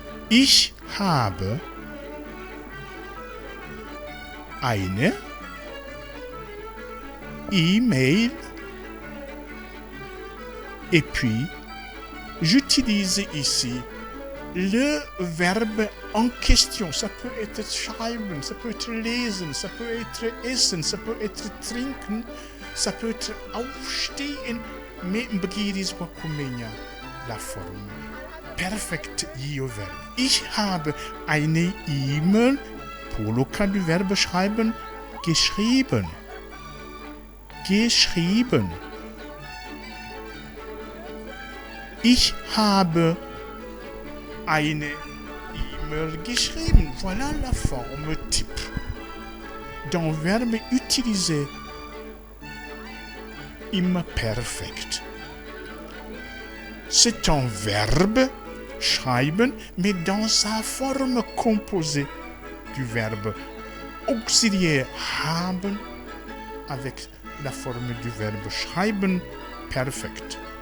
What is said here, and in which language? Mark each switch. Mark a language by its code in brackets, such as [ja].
[de] Ich habe eine E-Mail [fr] et puis j'utilise ici le verbe en question. Ça peut être schreiben, ça peut être lesen, ça peut être essen, ça peut être trinken, ça peut être aufstehen, mais [rn] m'bgiris wa kumenya [fr] la forme. Perfekt io verbe. [de] Ich habe eine E-Mail, [fr] pour le cas du verbe [de] schreiben, geschrieben. Geschrieben. Ich habe eine E-Mail geschrieben. [fr] Voilà la forme type d'un verbe utilisé imperfect. C'est un verbe, schreiben, mais dans sa forme composée du verbe auxiliaire haben avec la forme du verbe schreiben, perfect.